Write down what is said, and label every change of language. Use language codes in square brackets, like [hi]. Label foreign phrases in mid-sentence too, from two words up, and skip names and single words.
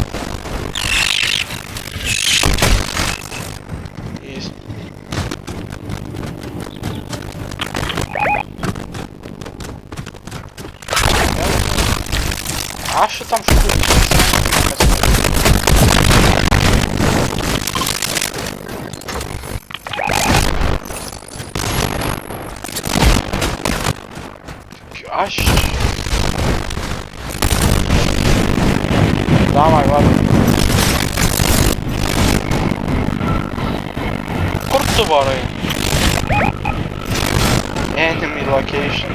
[lt] Aš šitam škūrį. Aš... [ru] Давай, ладно. [lt] Kur tu varai? [en] Enemy location.